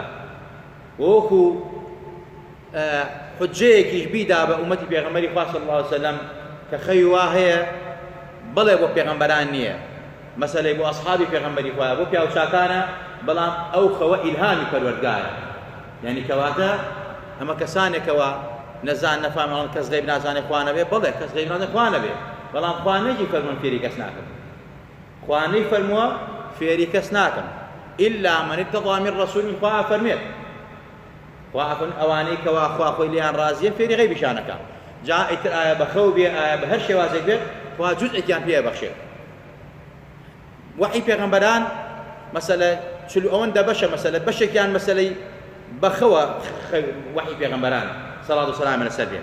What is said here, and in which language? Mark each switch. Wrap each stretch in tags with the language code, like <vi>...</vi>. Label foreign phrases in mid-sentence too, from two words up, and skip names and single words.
<ckb>وەکو حجەیەکیش بیدا بە ئومەتی پێغەمبەری خوا</ckb> <ar>صلی الله عليه وسلم</ar> <ckb>کە خەوی وا هەیە بڵێ بۆ پێغەمبەران نییە، مەسەلەی بۆ ئەسحابی پێغەمبەری خوایە، بۆ پیاوچاکانە، بەڵام ئەو خەوە ئیلهامی پەروەردگارە. یعنی کەواتە ئەمە کەسانێکەوە نەزان نەفامەڵن کەس غەیب نازانێ خوا نەبێ، بڵێ کەس غەیب نازانێ خوا نەبێ، بەڵام خوا نەیگی فەرمووە فێری کەس ناکەم، خوا نەیفەرمووە فێری کەس ناکەم</ckb> <ar>ئیلا من ارتضى من رسول.</ar> <ckb>خوا فەرمێت، خوا فەرمێت ئەوانەی کەوا خوا خۆی لێیان ڕازیە فێری غەیبیشانەکە. جا ئیتر ئایا بەخەو بێ، ئایا بە هەر شێوازێک بێت، خوا جوزئێکیان پێ بەخشێت. وحی پێغەمبەران مەسەلە چلو ئەوەندە بەشە، مەسەلە بەشێکیان مەسەلەی بەخەوە وحی پێغەمبەران</ckb> <ar>صلوات و سلام</ar> <ckb>لەسەر بێت.</ckb>